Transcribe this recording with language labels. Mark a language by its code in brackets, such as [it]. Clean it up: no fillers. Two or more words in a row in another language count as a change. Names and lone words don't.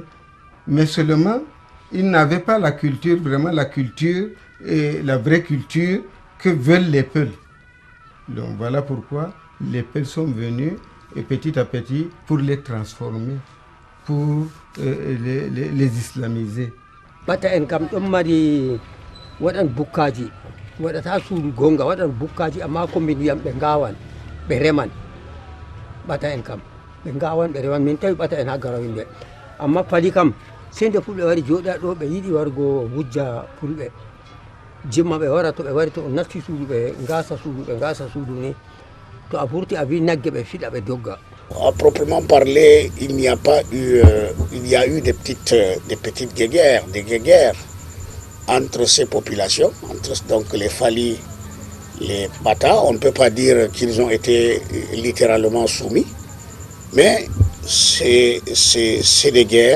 [fr] Mais seulement, ils n'avaient pas la culture, vraiment la culture, et la vraie culture que veulent les peuples. Donc voilà pourquoi les peuples sont venus, et petit à petit, pour les transformer, pour les islamiser. [ff] Bata en kam ɗon mari waɗan bukkaji waɗata suudu gonga waɗan bukkaji amma ko min wiyam ɓe gawan ɓe reman ɓata en kam ɓe gawan ɓe reman min tawi ɓata en ha Garawinde amma Fali kam sei nde fulɓe wari jooɗa ɗo ɓe yiɗi wargo wujja fulɓe jimma ɓe wara to ɓe wari to o natti suudu ɓe gasa suudu ni to a furti a wi nagge ɓe fiɗa ɓe dogga. [fr] À proprement parler, il n'y a pas eu, il y a eu des petites guéguerres entre ces populations, entre donc les Fali, les Bata. On ne peut pas dire qu'ils ont été littéralement soumis, mais c'est des guerres.